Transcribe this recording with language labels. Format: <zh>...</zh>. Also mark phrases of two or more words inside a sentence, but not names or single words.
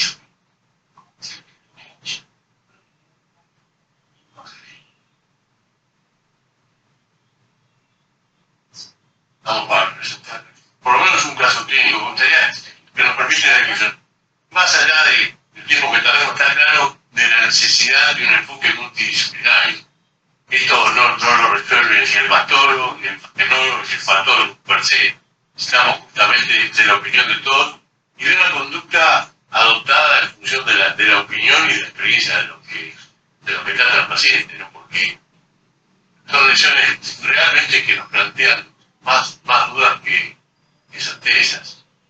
<es>Vamos para presentar por lo menos un caso clínico. Me gustaría que nos permite la discusión. Más allá del tiempo que tardemos, está claro de la necesidad de un enfoque multidisciplinario. Esto no lo resuelve ni el mastólogo, ni el fascinólogo, ni el patólogo</es> <la>per se.</la> <es>Necesitamos justamente de la opinión de todos y de una conducta adoptada en función de la opinión y de la experiencia de lo que trata el paciente, ¿no? Porque son lesiones realmente que nos plantean más dudas que certezas.</es>